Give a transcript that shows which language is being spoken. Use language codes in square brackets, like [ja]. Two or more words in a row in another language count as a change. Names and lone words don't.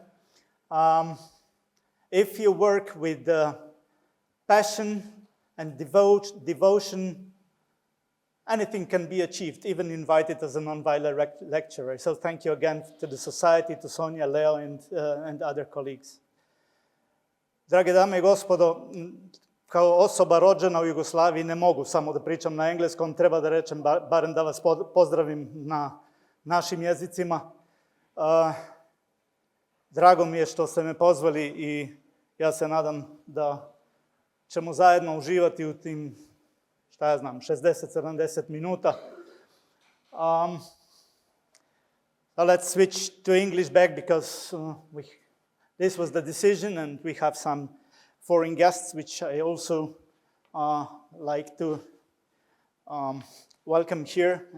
[en] If you work with passion and devotion, anything can be achieved, even invited as a Nonveiller lecturer. So thank you again to the society, to Sonja, Leo, and other colleagues. [sr] Drage dame I gospodo, kao osoba rođena u Jugoslaviji ne mogu samo da pričam na engleskom, treba da rečem barem da vas pozdravim na našim jezicima. Drago mi je što ste me pozvali i ja se nadam da ćemo zajedno uživati u tim, šta ja znam, 60-70 minuta. [en] Let's switch to English back because this was the decision and we have some foreign guests which I also like to welcome here.